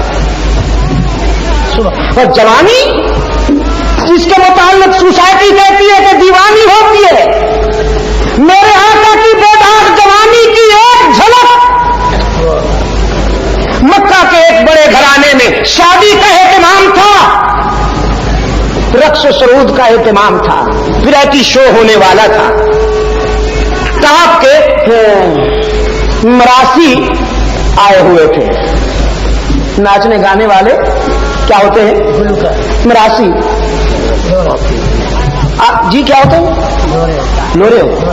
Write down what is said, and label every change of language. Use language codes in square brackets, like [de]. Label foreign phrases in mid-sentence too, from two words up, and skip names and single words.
[ur] اور جوانی جس کے متعلق سوسائٹی کہتی ہے کہ دیوانی ہوتی ہے، میرے آقا کی بیدار جوانی کی ایک جھلک مکہ کے ایک بڑے گھرانے میں شادی کا اہتمام تھا، رقص و سرود کا اہتمام تھا، [en] variety show [ur] ہونے والا تھا۔ ٹاپ کے مراسی آئے ہوئے تھے، ناچنے گانے والے کیا ہوتے ہیں؟ مراسی۔ جی کیا ہوتے ہیں؟ لورے ہو؟